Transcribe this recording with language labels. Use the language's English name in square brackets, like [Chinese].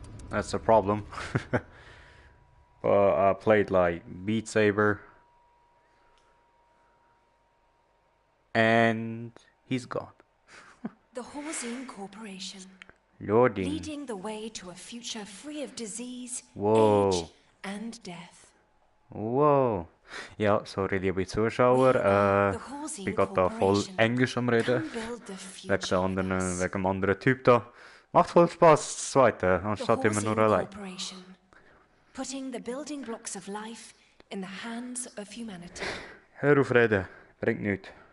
[English] That's the problem. But I played like Beat Saber. And he's gone. The Horzine Corporation. Loading. Leading the way to a future free of disease, Wow. age and death. Wow. [German] Ja, sorry liebe Zuschauer. Ich bin da voll Englisch am Reden. Wegen dem anderen Typ da. Macht voll Spaß, das zweite, anstatt immer nur allein. [English] Putting the building blocks of life in the hands of humanity. [German] Hör auf reden, bringt nichts.